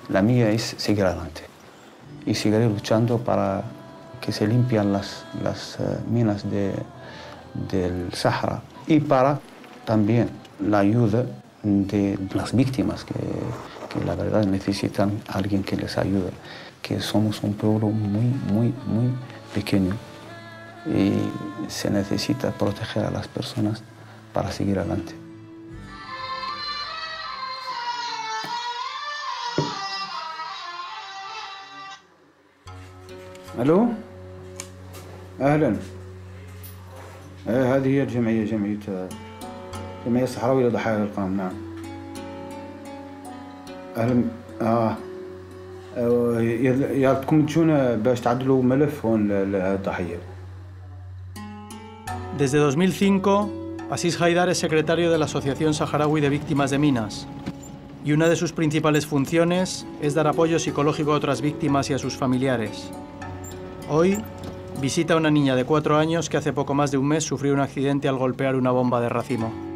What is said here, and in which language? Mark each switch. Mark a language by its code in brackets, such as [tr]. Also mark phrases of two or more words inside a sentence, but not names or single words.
[es] La mía es seguir adelante y seguiré luchando para que se limpian las minas del Sahara y para también la ayuda de las víctimas que la verdad necesitan a alguien que les ayude, que somos un pueblo muy pequeño y se necesita proteger a las personas para seguir adelante. [mey] الو اهلا هذه هي جمعيه الصحراويه لضحايا الارقام. نعم اهلا يارتكم تجونا باش تعدلوا ملف هون للضحيه. [es] Desde 2005, Asís Haidar es secretario de la Asociación Saharaui de Víctimas de Minas y una de sus principales funciones es dar apoyo psicológico a otras víctimas y a sus familiares. Hoy visita a una niña de 4 años que hace poco más de un mes sufrió un accidente al golpear una bomba de racimo.